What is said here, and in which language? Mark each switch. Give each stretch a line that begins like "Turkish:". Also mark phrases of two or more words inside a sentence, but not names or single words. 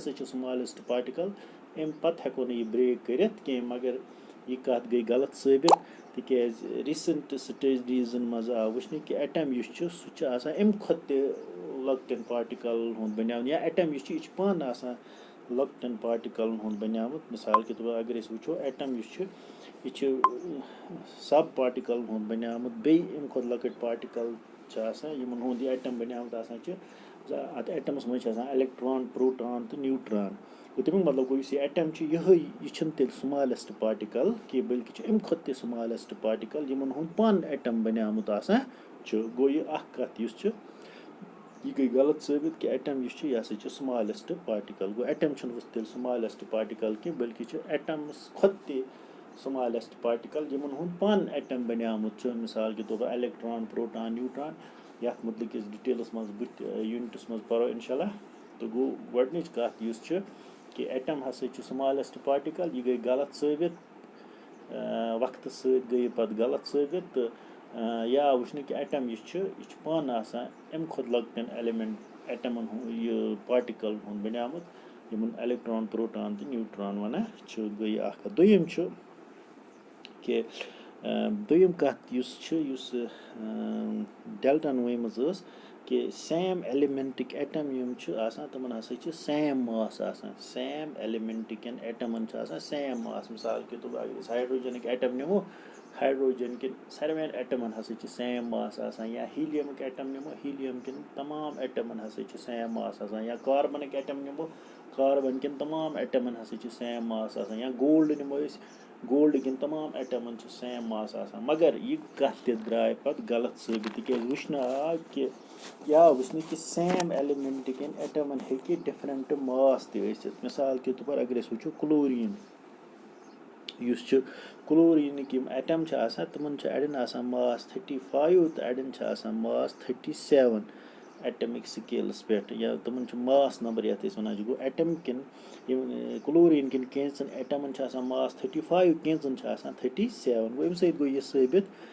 Kashmiri: ہسا چھُ
English: smallest particle
Kashmiri: اَمہِ پَتہٕ ہٮ۪کو نہٕ یہِ برٛیک کٔرِتھ کینٛہہ مگر یہِ کَتھ گٔے غلط ثٲبِت تِکیٛازِ
English: recent studies
Kashmiri: منٛز آو وٕچھنہٕ کہِ ایٹم یُس چھُ سُہ چھُ آسان اَمہِ کھۄتہٕ تہِ لۄکٹٮ۪ن پاٹِکَلن ہُنٛد بَنیٛامُت یا ایٹم یُس چھُ یہِ چھُ پانہٕ آسان لۄکٹٮ۪ن پاٹِکَلن ہُنٛد بَنیٛامُت
Urdu: مِثال کے طور پر اگر
Kashmiri: أسۍ وٕچھو ایٹم یُس چھُ یہِ چھُ سب پاٹِکَلن ہُنٛد بَنیٛامُت بیٚیہِ اَمہِ کھۄتہٕ لۄکٕٹۍ پاٹِکَل چھِ آسان یِمن ہُنٛد یہِ ایٹم بَنیٛامُت آسان چھُ اَتھ ایٹمَس منٛز چھِ آسان
English: electron proton
Kashmiri: تہٕ نیوٗٹران گوٚو تَمیُک مطلب گوٚو یُس یہِ ایٹم چھُ یِہوٚے یہِ چھُنہٕ تیٚلہِ
English: smallest particle
Kashmiri: کینٛہہ بٔلکہِ چھُ اَمہِ کھۄتہٕ تہِ
English: smallest particle
Kashmiri: یِمن ہُنٛد پانہٕ ایٹم بَنیٛامُت آسان چھُ گوٚو یہِ اکھ کَتھ یُس چھِ یہِ گٔے غلط ثٲبِت کہِ ایٹم یُس چھُ یہِ ہسا چھُ
English: smallest particle
Kashmiri: گوٚو ایٹم چھُنہٕ تیٚلہِ
English: smallest particle
Kashmiri: کینٛہہ بٔلکہِ چھُ ایٹمَس کھۄتہٕ تہِ سُمالٮ۪سٹ پاٹِکَل یِمن ہُنٛد پانہٕ ایٹم بَنیٛامُت چھُ مِثال
Urdu: کے طور پر
English: electron proton neutron
Kashmiri: یَتھ مُتعلِق أسۍ ڈِٹیلَس منٛز بٕتھِ یوٗنٹَس منٛز پَرو اِنشاء اللہ تہٕ گوٚو گۄڈنِچ کَتھ یُس چھِ کہِ ایٹم ہسا چھُ
English: smallest particle
Kashmiri: یہِ گٔے غلط ثٲبِت وقتہٕ سۭتۍ گٔے یہِ پَتہٕ غلط ثٲبِت تہٕ یہِ آو وٕچھنہٕ کہِ ایٹم یُس چھُ یہِ چھُ پانہٕ آسان اَمہِ کھۄتہٕ لۄکٹٮ۪ن ایلِمنٹ ایٹمن ہُنٛد یہِ پاٹِکَل ہُنٛد بَنیٛامُت یِمن
English: electron proton
Kashmiri: تہٕ نیوٗٹران وَنان چھِ گٔے یہِ اکھ کَتھ دوٚیِم چھُ کہِ دوٚیِم کَتھ یُس چھِ یُس ڈیلٹن ؤنمٕژ ٲس کہِ
English: same element atom
Kashmiri: یِم چھِ آسان تِمن ہسا چھِ
English: same mass
Kashmiri: آسان
English: same element atoms
Kashmiri: چھِ آسان
English: same mass
Urdu: مِثال کے طور پر اگر
Kashmiri: أسۍ ہایڈروجنٕکۍ ایٹم نِمو ہایڈروجن کٮ۪ن ساروِین ایٹمن ہسا چھِ
English: same mass
Kashmiri: آسان یا ہیٖلیمٕکۍ ایٹم نِمو ہیٖلیم کٮ۪ن تمام ایٹمن ہسا چھِ
English: same mass
Kashmiri: آسان یا کاربنٕکۍ ایٹم نِمو کاربن کٮ۪ن تمام ایٹمن ہسا چھِ
English: same mass
Kashmiri: آسان یا گولڈ نِمو أسۍ گولڈ کٮ۪ن تمام ایٹمن چھِ
English: same mass
Kashmiri: آسان مگر یہِ کَتھ تہِ درٛاے پَتہٕ غلط ثٲبِت تِکیٛازِ وٕچھنہٕ آو کہِ یہِ آو وٕچھنہٕ کہِ
English: same element atoms
Kashmiri: ہیٚکہِ
English: different mass
Kashmiri: تہِ ٲسِتھ
Urdu: مِثال کے طور پر اگر
Kashmiri: أسۍ وٕچھو کلوریٖن یُس چھُ کلوریٖنٕکۍ یِم ایٹم چھِ آسان تِمن چھِ اَڑٮ۪ن آسان ماس 35 تہٕ اَڑٮ۪ن چھِ آسان ماس 37
English: atomic scale
Kashmiri: پٮ۪ٹھ یا تِمن چھُ
English: mass number
Kashmiri: یَتھ أسۍ وَنان چھِ گوٚو ایٹم کٮ۪ن یِم کلوریٖن کٮ۪ن کینٛژن ایٹمن چھِ آسان ماس 35 کینٛژن چھِ آسان 37 گوٚو اَمہِ سۭتۍ گوٚو یہِ ثٲبِت